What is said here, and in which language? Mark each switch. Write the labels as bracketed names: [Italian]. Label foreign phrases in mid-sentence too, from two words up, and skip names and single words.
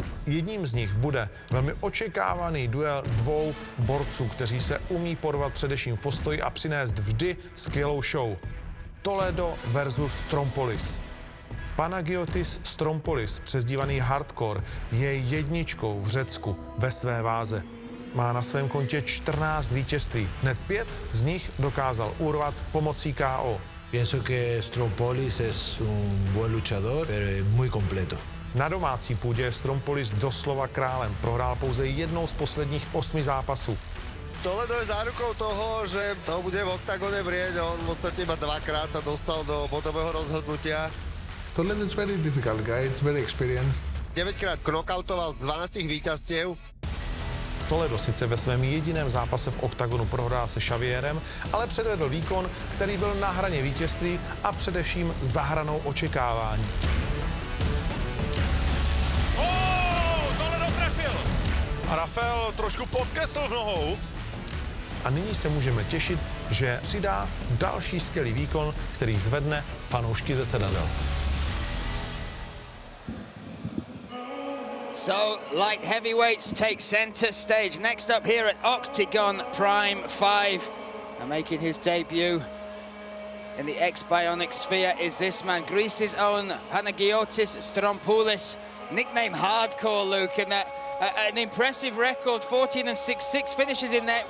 [Czech] Jedním z nich bude velmi očekávaný duel dvou borců, kteří se umí porvat především v postoji a přinést vždy skvělou show. Toledo versus Stroumpoulis. Panagiotis Stroumpoulis, přezdívaný Hardcore, je jedničkou v Řecku ve své váze. Má na svém kontě 14 vítězství. Hned 5 z nich dokázal urvat pomocí KO. [Spanish] Pienso que Stroumpoulis es un buen luchador, pero es muy completo. [Czech] Na domácí půdě je Stroumpoulis doslova králem. Prohrál pouze jednou z posledních 8 zápasů. [Slovak] Toledo je zárukou toho, že to bude v oktagone vrieť. On v podstate iba dvakrát sa dostal do bodového rozhodnutia. [English] Toledo is very difficult guy, it's very experienced. [Slovak] 9-krát knockoutoval 12 víťazstiev. [Czech] Toledo sice ve svém jediném zápase v oktagonu prohrál se Xavierem, ale předvedl výkon, který byl na hraně vítězství a především za hranou očekávání. Toledo trefil! A Rafael trošku podkesl v nohou. A nyní se můžeme těšit, že přidá další skvělý výkon, který zvedne fanoušky ze sedadel. [English] So, light heavyweights take center stage. Next up here at Octagon Prime 5. And making his debut in the ex-bionic sphere is this man, Greece's own Panagiotis Stroumpoulis, nicknamed Hardcore, Luke, and an impressive record, 14-6, 6 finishes in there.